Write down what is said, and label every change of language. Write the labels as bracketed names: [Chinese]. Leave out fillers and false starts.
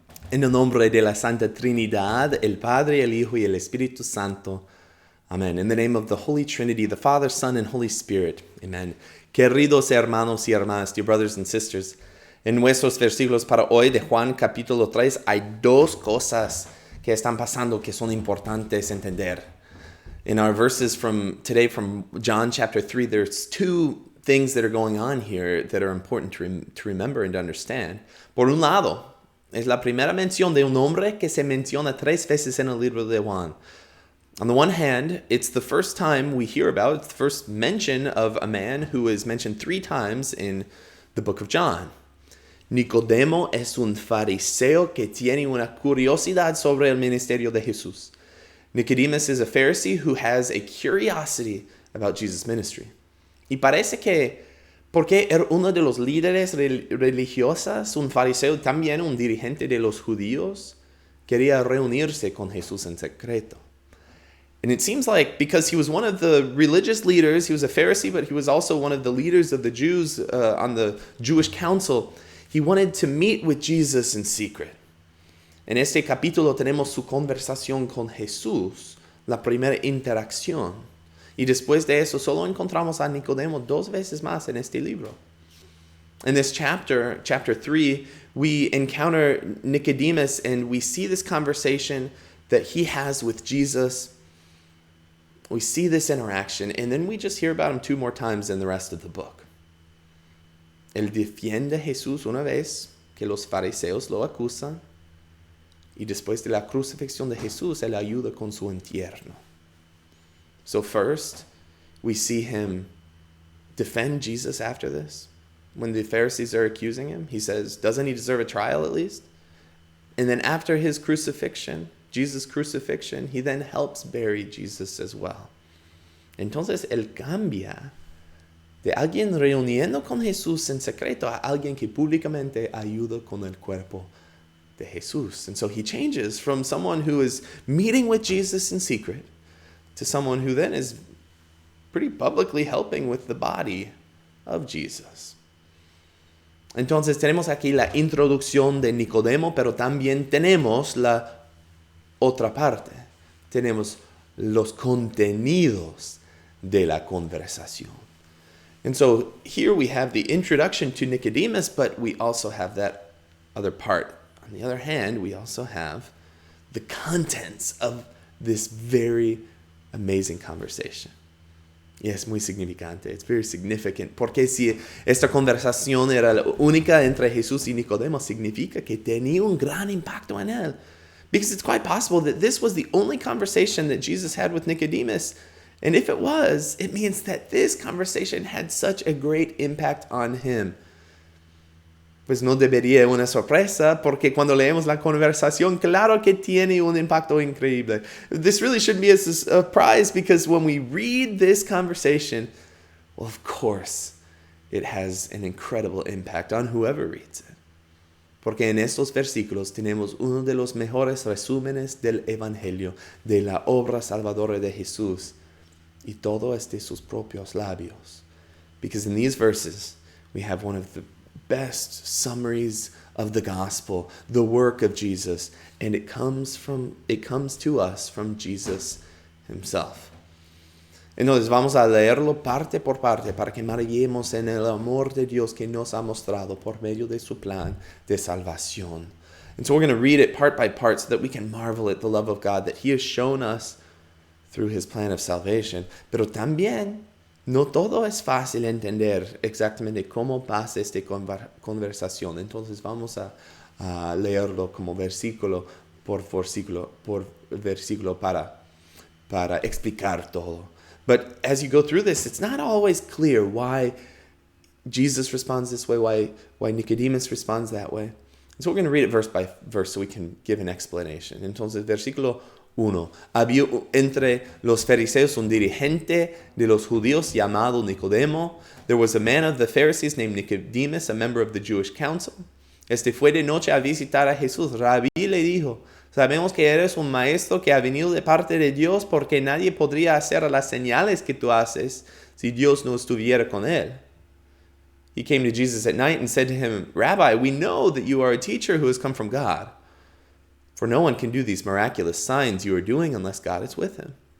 [Spanish] En el nombre de la Santa Trinidad, el Padre, el Hijo y el Espíritu Santo. Amen. [English] In the name of the Holy Trinity, the Father, Son, and Holy Spirit. Amen. [Spanish] Queridos hermanos y hermanas, [English] dear brothers and sisters, [Spanish] en nuestros versículos para hoy de Juan capítulo 3 hay dos cosas que están pasando que son importantes entender. [English] In our verses from today from John chapter 3, there's two things that are going on here that are important to remember and to understand. [Spanish] Por un lado, es la primera mención de un hombre que se menciona 3 veces en el libro de Juan. [English] On the one hand, it's the first time we hear about, it's the first mention of a man who is mentioned 3 times in the book of John. [Spanish] Nicodemo es un fariseo que tiene una curiosidad sobre el ministerio de Jesús. [English] Nicodemus is a Pharisee who has a curiosity about Jesus' ministry. [Spanish] Y parece que porque era uno de los líderes religiosos, un fariseo, también un dirigente de los judíos, quería reunirse con Jesús en secreto. [English] And it seems like because he was one of the religious leaders, he was a Pharisee, but he was also one of the leaders of the Jews on the Jewish council, he wanted to meet with Jesus in secret. [Spanish] En este capítulo tenemos su conversación con Jesús, la primera interacción. Y después de eso, solo encontramos a Nicodemo 2 veces más en este libro. [English] In this chapter 3, we encounter Nicodemus and we see this conversation that he has with Jesus. We see this interaction, and then we just hear about him 2 more times in the rest of the book. [Spanish] Él defiende a Jesús una vez que los fariseos lo acusan, y después de la crucifixión de Jesús, él ayuda con su entierro. [English] So first, we see him defend Jesus after this. When the Pharisees are accusing him, he says, doesn't he deserve a trial at least? And then after his crucifixion, Jesus' crucifixion, he then helps bury Jesus as well. [Spanish] Entonces, él cambia de alguien reuniendo con Jesús en secreto a alguien que públicamente ayuda con el cuerpo de Jesús. [English] And so he changes from someone who is meeting with Jesus in secret to someone who then is pretty publicly helping with the body of Jesus. [Spanish] Entonces tenemos aquí la introducción de Nicodemo, pero también tenemos la otra parte. Tenemos los contenidos de la conversación. [English] And so here we have the introduction to Nicodemus, but we also have that other part. On the other hand, we also have the contents of this very amazing conversation. [Spanish] Y es muy significante. [English] It's very significant. [Spanish] Porque si esta conversación era la única entre Jesús y Nicodemo, significa que tenía un gran impacto en él. [English] Because it's quite possible that this was the only conversation that Jesus had with Nicodemus. And if it was, it means that this conversation had such a great impact on him. [Spanish] Pues no debería una sorpresa, porque cuando leemos la conversación, claro que tiene un impacto increíble. [English] This really shouldn't be a surprise, because when we read this conversation, well, of course, it has an incredible impact on whoever reads it. [Spanish] Porque en estos versículos tenemos uno de los mejores resúmenes del Evangelio, de la obra salvadora de Jesús, y todo es de sus propios labios. [English] Because in these verses, we have one of the best summaries of the gospel, the work of Jesus, and it comes to us from Jesus himself. [Spanish] Entonces vamos a leerlo parte por parte para que maravillemos en el amor de Dios que nos ha mostrado por medio de su plan de salvación. [English] And so we're going to read it part by part so that we can marvel at the love of God that he has shown us through his plan of salvation. [Spanish] Pero también no todo es fácil entender exactamente cómo pasa esta conversación. Entonces vamos a leerlo como versículo por versículo para explicar todo. [English] But as you go through this, it's not always clear why Jesus responds this way, why Nicodemus responds that way. And so we're going to read it verse by verse so we can give an explanation. [Spanish] Entonces, versículo 1. Había entre los fariseos un dirigente de los judíos llamado Nicodemo. [English] There was a man of the Pharisees named Nicodemus, a member of the Jewish council. [Spanish] Este fue de noche a visitar a Jesús. Rabí le dijo, sabemos que eres un maestro que ha venido de parte de Dios, porque nadie podría hacer las señales que tú haces si Dios no estuviera con él. [English] He came to Jesus at night and said to him, Rabbi, we know that you are a teacher who has come from God. For no one can do these miraculous signs you are doing unless God is with him.